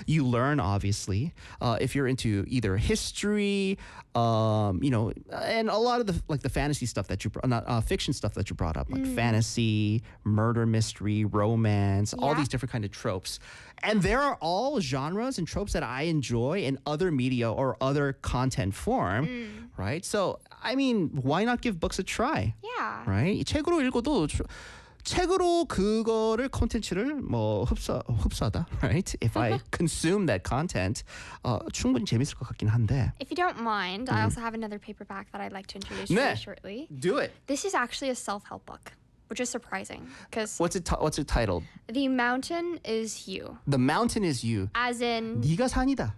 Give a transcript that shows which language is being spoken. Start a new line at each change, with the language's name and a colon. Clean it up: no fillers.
English: You learn, obviously, if you're into either history, you know, and a lot of the, like the fantasy stuff that you, fiction stuff that you brought up, like fantasy, murder mystery, romance, all these different kind of tropes. And there are all genres and tropes that I enjoy in other media or other content form, right? So, I mean, why not give books a try? Yeah. Right?
Korean: 책으로 읽어도 책으로 그거를 콘텐츠를 뭐 흡수하다, right?
English: If I consume that content,
Korean: 충분히 재밌을 것 같긴 한데.
English: If you don't mind, I also have another paperback that I'd like to introduce you really shortly. Do it. This is actually a self-help book. Which is surprising, because what's it titled? The Mountain Is You. The Mountain Is You. As in,
Korean: 네가 산이다.